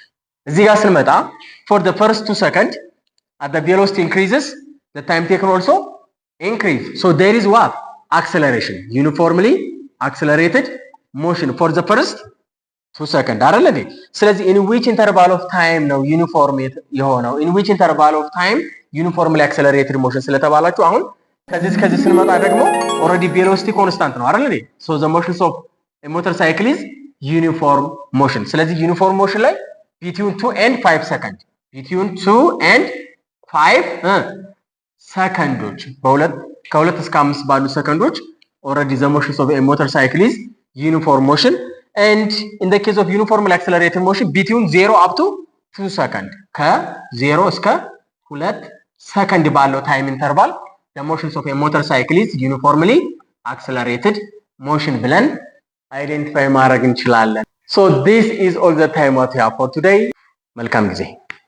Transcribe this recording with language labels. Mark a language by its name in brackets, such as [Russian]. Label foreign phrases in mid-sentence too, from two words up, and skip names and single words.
[Amharic] እዚህ ጋር ስንመጣ [English] for the first 2 seconds as the velocity increases the time taken also increase. So there is what? Acceleration, uniformly accelerated motion for the first 2 seconds [Amharic] አይደል እንዴ? [English] ስለዚህ in which interval of time [Amharic] ነው ዩኒፎርም የሆነው? [English] in which interval of time uniformly accelerated motion [Amharic] ስለተባላችሁ አሁን ከዚህ ስንመጣ ደግሞ [English] already velocity constant [Amharic] ነው አይደል እንዴ? [English] so the motions of a motorcycle is uniform motion. ስለዚህ uniform motion ላይ between 2 and 5 seconds [Amharic] ሰከንዶች ከ2 እስከ 5 ባሉ ሰከንዶች [English] already the motions of a motorcycle is uniform motion and in the case of uniformly accelerated motion between 0 up to 2 seconds [Amharic] ከ0 እስከ 2 ሰከንድ ባለው [English] time interval the motions of a motorcycle is uniformly accelerated motion [Amharic] ብለን አይደንቲፋይ ማድረግ እንችላለን። [English] So this is all the time what we have for today. [Amharic] መልካም ጊዜ